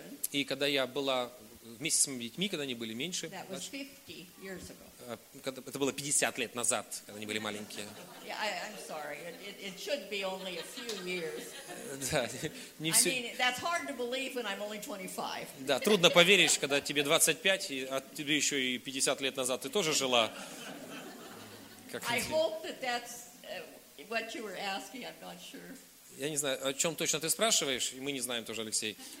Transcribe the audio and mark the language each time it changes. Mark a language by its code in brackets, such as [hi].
[ru] И когда я была вместе с моими детьми, когда они были меньше, это было 50 лет назад, когда они были маленькие. [en] I'm sorry. It should be only a few years. [ru] Да, не все. [en] I mean, that's hard to believe when I'm only 25. [ru] Да, трудно поверить, когда тебе 25, а тебе еще и 50 лет назад ты тоже жила. [en] I hope that that's what you were asking. I'm not sure. [ru] Я не знаю, о чем точно ты спрашиваешь, и мы не знаем тоже, Алексей.